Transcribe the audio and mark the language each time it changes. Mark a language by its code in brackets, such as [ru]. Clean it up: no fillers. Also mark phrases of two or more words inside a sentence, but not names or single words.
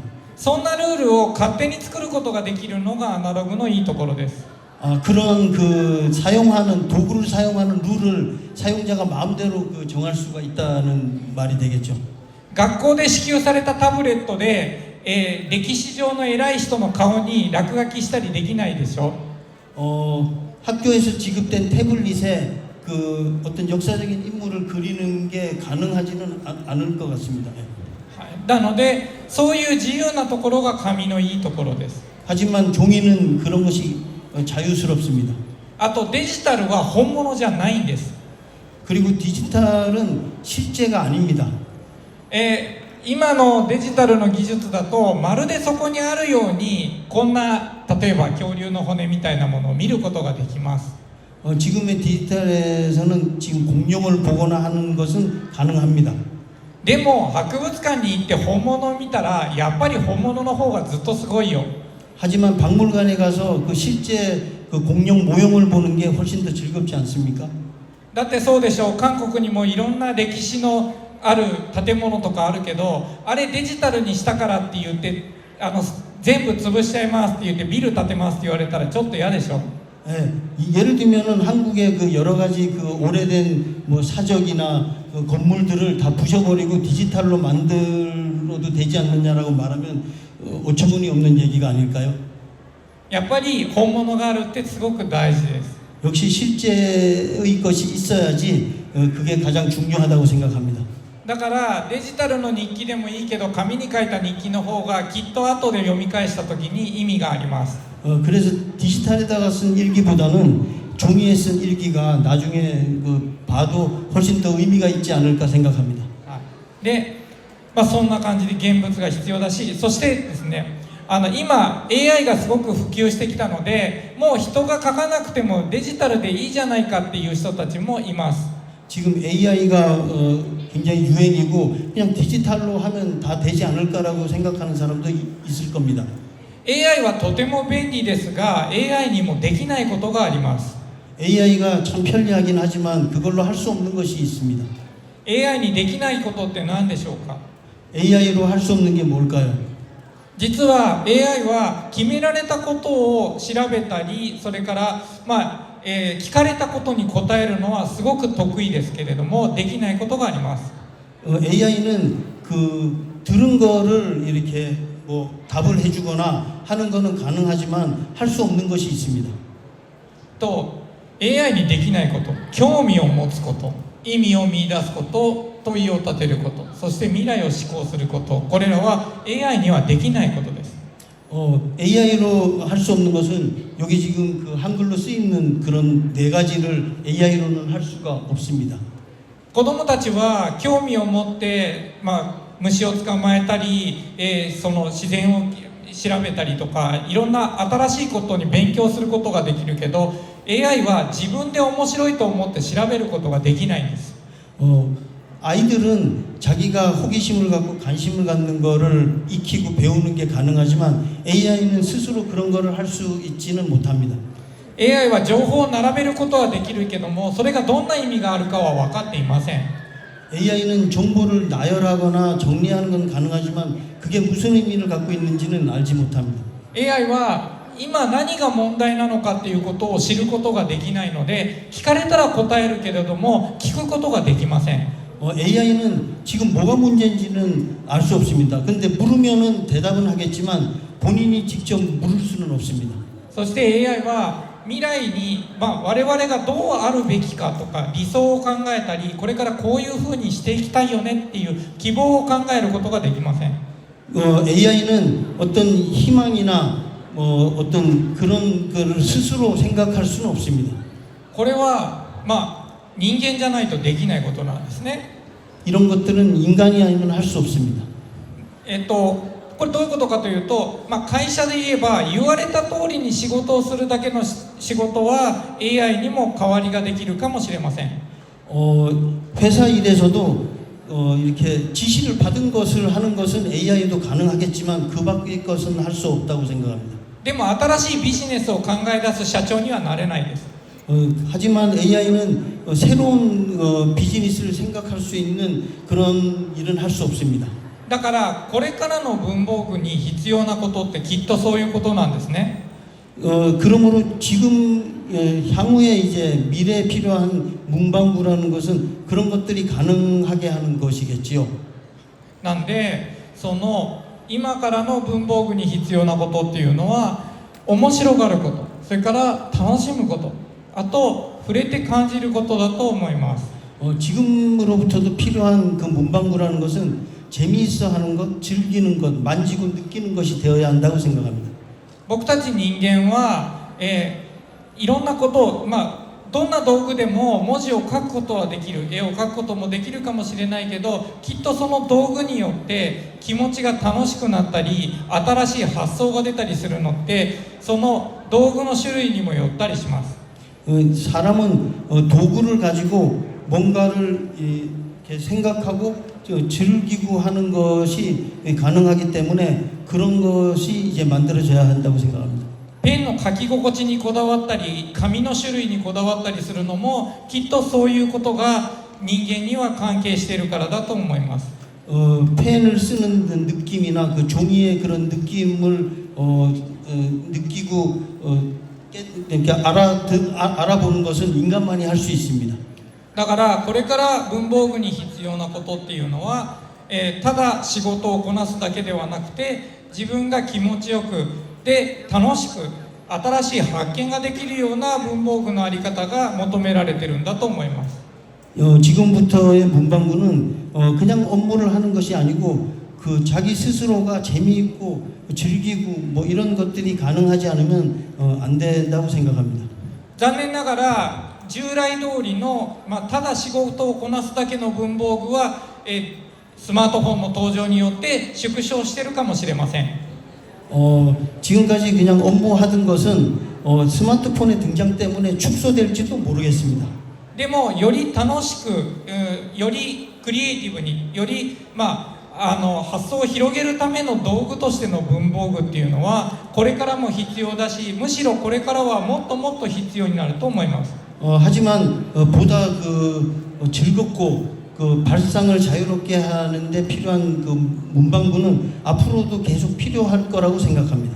[ja] そんなルールを勝手に作ることができるのがアナログのいいところです。 [ko] 그런 그 사용하는 도구를 사용하는 룰을 사용자가 마음대로 그 정할 수가 있다는 말이 되겠죠. [ja] 学校で支給されたタブレットで、歴史上の偉い人の顔に落書きしたりできないでしょ。 [ko] 학교에서 지급된 태블릿에 그 어떤 역사적인 인물을 그리는 게 가능하지는 않을 것 같습니다. [ja] なのでそういう自由なところが紙のいいところです。 [ko] 하지만 종이는 그런 것이 자유스럽습니다. [ja] あとデジタルは本物じゃないんです。 [ko] 그리고 디지털은 실제가 아닙니다. [ja] 今のデジタルの技術だとまるでそこにあるようにこんな例えば恐竜の骨みたいなものを見ることができます。 [ko] 지금의 디지털에서는 지금 공룡을 보거나 하는 것은 가능합니다. [ja] でも博物館に行って本物を見たらやっぱり本物の方がずっとすごいよ。 [ko] 하지만 박물관에 가서 그 실제 그 공룡 모형을 보는 게 훨씬 더 즐겁지 않습니까? [ja] だってそうでしょう。韓国にもいろんな歴史のある建物とかあるけど、あれデジタルにしたからって言って全部潰しちゃいますって言ってビル建てますって言われたらちょっと嫌でしょ。 [ko] 예를 들면은 한국의 그 여러 가지 그 오래된 뭐 사적이나 그 건물들을 다 부셔버리고 디지털로 만들어도 되지 않느냐라고 말하면 어처구니 없는 얘기가 아닐까요? [ja] やっぱり本物があるってすごく大事です。 [ko] 역시 실제의 것이 있어야지 그게 가장 중요하다고 생각합니다. [ja] だからデジタルの日記でもいいけど紙に書いた日記の方がきっと後で読み返した時に意味があります。 [ko] 그래서 디지털에다가 쓴 일기보다는 종이에 쓴 일기가 나중에 그 봐도 훨씬 더 의미가 있지 않을까 생각합니다. [ja] で、そんな感じで現物が必要だし、そしてですね、今 AI がすごく普及してきたので、もう人が書かなくてもデジタルでいいじゃないかっていう人たちもいます。 [ko] 지금 AI가 굉장히 유행이고 그냥 디지털로 하면 다 되지 않을까라고 생각하는 사람도 있을 겁니다. [ja] AI はとても便利ですが AI にもできないことがあります。 [ko] AI가 참 편리하긴 하지만 그걸로 할 수 없는 것이 있습니다. [ja] AI にできないことって何でしょうか。 [ko] AI로 할 수 없는 게 뭘까요? [ja] 実は AI は決められたことを調べたり、それから聞かれたことに答えるのはすごく得意ですけれども、できないことがあります。 [ko] AI는 그 들은 거를 이렇게 뭐 답을 해주거나 하는 거는 가능하지만 할 수 없는 것이 있습니다. [ja] と AI にできないこと、興味を持つこと、意味を見出すこと、問いを立てること、そして未来を思考すること、これらは AI にはできないことです。 [ko] AI로 할 수 없는 것은 여기 지금 그 한글로 쓰이는 그런 네 가지를 AI로는 할 수가 없습니다. [ja] 子どもたちは興味を持って、虫を捕まえたり、その自然を調べたりとか、いろんな新しいことに勉強することができるけど、AI は自分で面白いと思って調べることができないんです。 [ko] 아이들은 자기가 호기심을 갖고 관심을 갖는 거를 익히고 배우는 게 가능하지만 AI는 스스로 그런 거를 할 수 있지는 못합니다. [ja] AI は情報を並べることはできるけども、それがどんな意味があるかは分かっていません。 [ko] AI는 정보를 나열하거나 정리하는 건 가능하지만 그게 무슨 의미를 갖고 있는지는 알지 못합니다. [ja] AI は今何が問題なのかっていうことを知ることができないので、聞かれたら答えるけれども聞くことができません。 [ko] AI는 지금 뭐가 문제인지는 알 수 없습니다. 근데 물으면은 대답은 하겠지만 본인이 직접 물을 수는 없습니다. [ja] そして AI は未来に、我々がどうあるべきかとか理想を考えたり、これからこういうふうにしていきたいよねっていう希望を考えることができません。 [ko] AI는 어떤 희망이나 어떤 그런 거를 스스로 생각할 수는 없습니다. [ja] これは人間じゃないとできないことなんですね。 [ko] 이런 것들은 인간이 아니면 할 수 없습니다. [ja] これどういうことかというと、会社で言えば言われた通りに仕事をするだけの仕事は AI にも代わりができるかもしれません。 [ko] 회사 일에서도 이렇게 지시를 받은 것을 하는 것은 AI도 가능하겠지만 그 밖의 것은 할 수 없다고 생각합니다. [ja] でも新しいビジネスを考え出す社長にはなれないです。 [ko] 하지만 AI는 새로운 비즈니스를 생각할 수 있는 그런 일은 할 수 없습니다. [ja] だからこれからの文房具に必要なことってきっとそういうことなんですね。 [ko] 그러므로 지금 향후에 이제 미래에 필요한 문방구라는 것은 그런 것들이 가능하게 하는 것이겠지요. [ja] なんでその今からの文房具に必要なことっていうのは面白がること、それから楽しむこと、あと触れて感じることだと思います。 [ko] 지금으로부터도 필요한 그 문방구라는 것은 재미있어 하는 것, 즐기는 것, 만지고 느끼는 것이 되어야 한다고 생각합니다. [ja] 僕たち人間は、いろんなことを、どんな道具でも文字を書くことはできる、絵を描くこともできるかもしれないけど、きっとその道具によって気持ちが楽しくなったり新しい発想が出たりするのってその道具の種類にもよったりします。 [ko] 사람은 도구를 가지고 뭔가를 이렇게 생각하고 즐기고 하는 것이 가능하기 때문에 그런 것이 이제 만들어져야 한다고 생각합니다. [ja] ペンの書き心地にこだわったり紙の種類にこだわったりするのもきっとそういうことが人間には関係しているからだと思います。 [ko] 펜을 쓰는 느낌이나 그 종이의 그런 느낌을 느끼고 이렇게 알아보는 것은 인간만이 할 수 있습니다. [ja] だからこれから文房具に必要なことっていうのは、ただ仕事をこなすだけではなくて自分が気持ちよくで楽しく新しい発見ができるような文房具のあり方が求められてるんだと思います。 [ko] 지금부터의 문방구는 그냥 업무를 하는 것이 아니고 그 자기 스스로가 재미있고 즐기고 뭐 이런 것들이 가능하지 않으면 안 된다고 생각합니다. [ja] 残念ながら従来通りの、ただ仕事をこなすだけの文房具は、スマートフォンの登場によって縮小しているかもしれません。 [ko] 지금까지 그냥 업무하던 것은 스마트폰의 등장 때문에 축소될지도 모르겠습니다. [ja] でもより楽しく、よりクリエイティブにより、発想を広げるための道具としての文房具っていうのはこれからも必要だし、むしろこれからはもっともっと必要になると思います。 [ko] 하지만 보다 즐겁고 그 발상을 자유롭게 하는데 필요한 그 문방구는 앞으로도 계속 필요할 거라고 생각합니다.